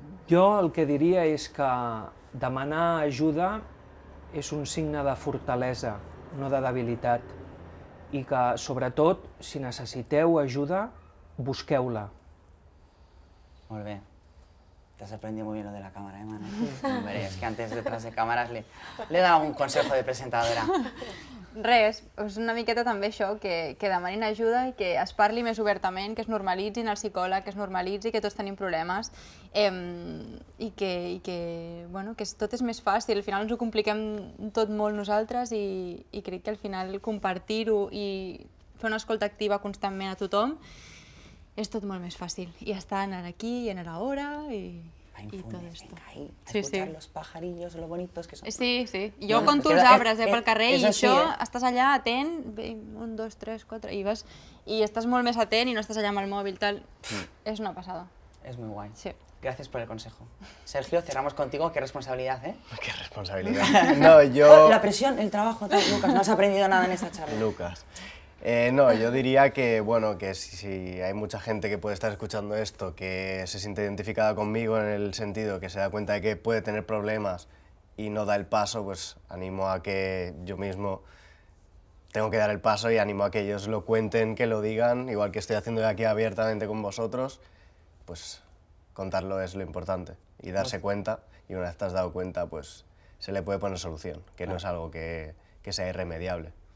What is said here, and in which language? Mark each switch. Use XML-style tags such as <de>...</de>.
<ca>Jo el que diria és que demanar ajuda és un signe de fortalesa, no de debilitat, i que, sobretot, si necessiteu ajuda, busqueu-la. Molt bé.</ca> <es>Te has aprendido muy bien lo de la cámara, Manel? Hombre, es que antes detrás de cámaras le he dado un consejo de presentadora.</es> <ca>Res, és una miqueta també això, que demanin ajuda i que es parli més obertament, que es normalitzin el psicòleg, que es normalitzi que tots tenim problemes i que tot és més fàcil. Al final ens ho compliquem tot molt nosaltres i crec que al final compartir-ho i fer una escolta activa constantment a tothom és tot molt més fàcil. I estar en aquí i en l'hora i</ca> <es>todo esto. Venga, ahí, a Sí, escuchar sí. los pajarillos, lo bonitos que son.</es> <ca>Sí, sí. Jo Bueno, conto els però arbres pel carrer és i així, això, estàs allà atent, 1, 2, 3, 4, i vas, i estàs molt més atent i no estàs allà amb el mòbil, tal. És una passada.</ca> <es>Es muy guay. Sí. Gracias por el consejo. Sergio, cerramos contigo. Qué responsabilidad, ¿eh? Qué responsabilidad. No, yo... La presión, el trabajo, tal. Lucas, no has aprendido nada en esta charla. Lucas. No, yo diría que, bueno, que si hay mucha gente que puede estar escuchando esto, que se siente identificada conmigo en el sentido que se da cuenta de que puede tener problemas y no da el paso, pues animo a que yo mismo tengo que dar el paso y animo a que ellos lo cuenten, que lo digan, igual que estoy haciendo aquí abiertamente con vosotros, pues contarlo es lo importante y darse cuenta, y una vez te has dado cuenta, pues se le puede poner solución, que no es algo que sea irremediable.</es>